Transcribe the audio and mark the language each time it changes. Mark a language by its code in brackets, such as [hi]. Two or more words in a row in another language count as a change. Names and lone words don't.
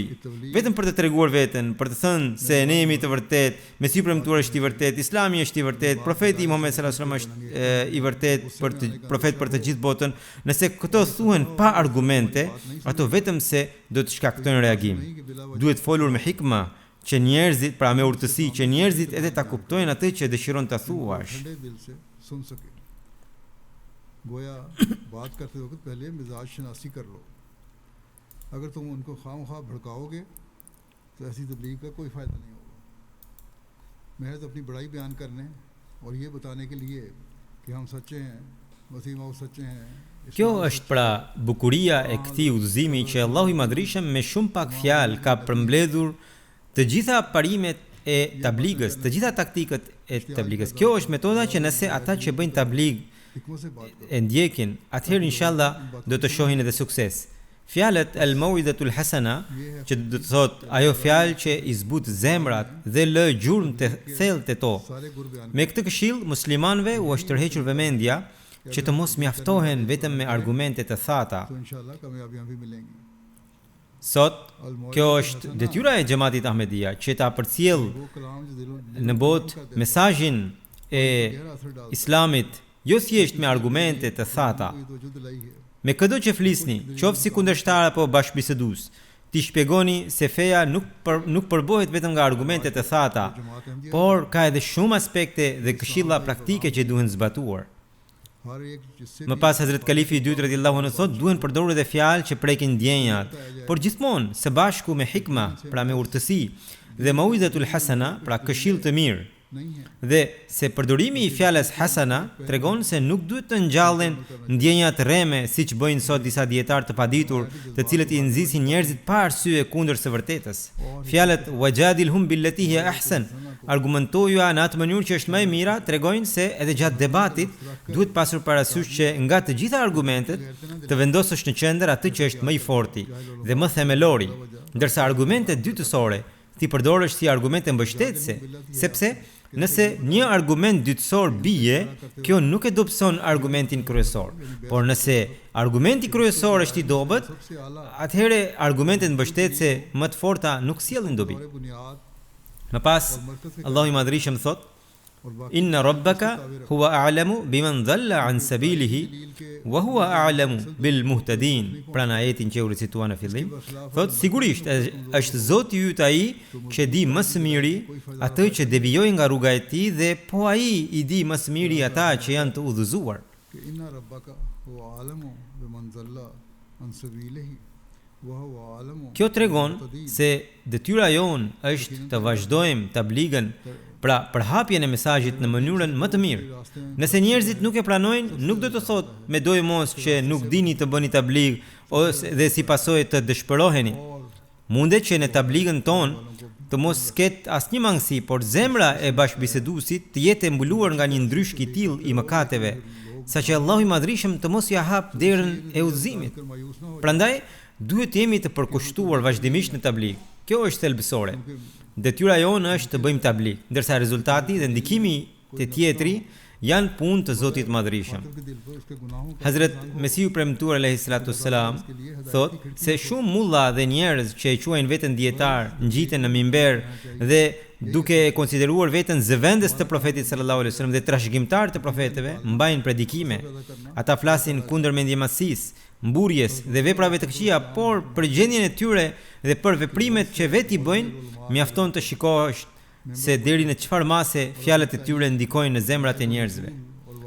[sq] Vetëm për të treguar veten, për të thënë se ne jemi të vërtet, Mesiu premtuar është i vërtet, Islami është i vërtet, profeti Muhammed [ar] صلى الله عليه وسلم [sq] është i vërtet profet për të gjithë botën. Nëse këto thuhen pa argumente, ato vetëm se do të shkaktojnë reagim. Duhet folur me hikma, që njerëzit, pra me urtësi, që njerëzit edhe ta kuptojnë atë që dëshiron ta thuash. [ur] سن سکے. گویا بات کرتے وقت پہلے مزاج شناسی کر لو. اگر تم ان کو خوامخواہ بھڑکاؤ گے تو ایسی تبلیغ کا کوئی فائدہ نہیں ہوگا. محض اپنی بڑائی بیان کرنے اور یہ بتانے کے لیے کہ ہم سچے ہیں، مسیح موعود سچے ہیں. [sq] Kjo është pra bukuria e këtij udhëzimi që Allahu i Madhrishëm me shumë pak fjalë ka përmbledhur të gjitha parimet e tabligës, të gjitha taktikët e tabligës. Kjo është metoda që nëse ata që bëjnë tabligë e ndjekin, atëherë inshallah do të shohin edhe sukses. Fjalët [ar] الموعظة الحسنة, [sq] që do të thotë ajo fjalë që i zbut zemrat dhe lë gjurmë të thellë të to. Me këtë këshill muslimanëve u është tërhequr vëmendja që të mos mjaftohen vetëm me argumente të thata. [ur] تو ان شاء اللہ کامیابیاں بھی ملیں گی. [sq] Sot, kjo është detyra e xhamatit Ahmedia që ta përcjell [ur] وہ کلام جو دلوں [sq] në botë mesazhin e Islamit, jo thjesht me argumente të thata. [ur] کوئی توجہ دلائی ہے. [sq] Me këdo që flisni, qoftë si kundërshtar apo bashkëbisedues, ti shpjegoni se feja nuk përbohet vetëm nga argumente të thata, por ka edhe shumë aspekte dhe këshilla praktike që duhen zbatuar. [ur] ہر ایک جس سے [sq] Më pas Hazrat Kalifi i dytë [ar] رضي الله عنه [sq] thot, duhen përdorur edhe fjalë që prekin ndjenjat, por gjithmonë së bashku me hikma, pra me urtësi, dhe [ar] موعظة الحسنة, [sq] pra këshill të mirë. [ur] نہیں ہے. [sq] Dhe se përdorimi i fjalës hasana tregon se nuk duhet të ngjallen ndjenja të rreme siç bëjnë sot disa dietar të paditur, të cilët i nxisin njerëzit pa arsye kundër së vërtetës. [ar] Fjalët وجادلهم بالتي هي أحسن, [sq] argumentoja në atë mënyrë që është më e mira, tregojnë se edhe gjatë debatit duhet pasur parasysh që nga të gjitha argumentet të vendosësh në qendër atë që është më i forti dhe më themelori, ndërsa argumentet dytësore ti përdorësh si argumente mbështetëse, sepse nëse një argument dytësor bie, kjo nuk e dobëson argumentin kryesor. Por nëse argumenti kryesor është i dobët, atëherë argumentet mbështetëse më të forta nuk sjellin dobi. [ur] اور بنیاد [sq] Më pas, Allahu i Madhrishëm thot: [ar] إن ربك هو أعلم بمن ضل عن سبيله وهو أعلم بالمهتدين. [sq] Pra në ajetin që u ricitua në fillim, thot sigurisht është Zoti yt ai që di më së miri atë që devijojnë nga rruga e tij dhe po ai i di më së miri ata që janë të udhëzuar. [ar] कि إن ربك هو أعلم بمن ضل عن سبيله وهو أعلم. [sq] Kjo tregon se detyra jonë është të vazhdojmë tabligën, pra përhapjen e mesazhit në mënyrën më të mirë. Nëse njerëzit nuk e pranojnë, nuk do të thotë me dojë mos që nuk dini të bëni tabligë ose dhe si pasojë të dëshpëroheni. Mundet që në tabligën tonë të mos ketë asnjë mangësi, por zemra e bashkëbiseduesit të jetë e mbuluar nga një ndryshk i tillë i mëkateve, saqë Allahu i Madhrishëm të mos ia hap derën e udhëzimit. Prandaj duhet jemi të përkushtuar vazhdimisht në tabligë. Kjo është thelbësore. Detyra jonë është të bëjmë tabligë, ndërsa rezultati dhe ndikimi të tjetri janë punë të Zotit Madhrishëm. [ur] کے دل پر اس کے گناہوں کا [sq] Hazrat Mesiu premtuar [ar] عليه الصلاة والسلام [sq] thot se shumë mulla dhe njerëz që e quajnë veten dietar ngjiten në mimber dhe duke e konsideruar veten zëvendës të profetit [ar] صلى الله عليه وسلم [sq] dhe trashëgimtar të profetëve, mbajnë predikime. Ata flasin kundër mendjemasisë, mburjes dhe veprave të këqija, por për gjendjen e tyre dhe për veprimet që vetë i bëjnë, mjafton të shikosh se deri në çfarë mase fjalët e tyre ndikojnë në zemrat e njerëzve.